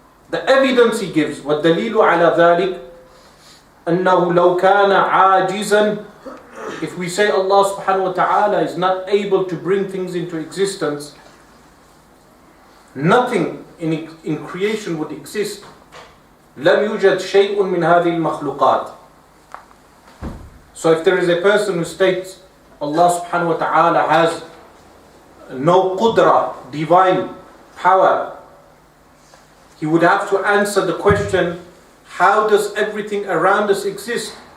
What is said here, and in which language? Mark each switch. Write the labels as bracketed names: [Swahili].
[English] The evidence he gives, [Arabic] وَالدَّلِيلُ عَلَى ذَلِكَ أَنَّهُ لَوْ كَانَ عَاجِزًا. [English] If we say Allah subhanahu wa ta'ala is not able to bring things into existence, nothing in creation would exist. [Arabic] لم يوجد شيء من هذه المخلوقات. [English] So if there is a person who states Allah subhanahu wa ta'ala has no qudra, divine power, he would have to answer the question, how does everything around us exist?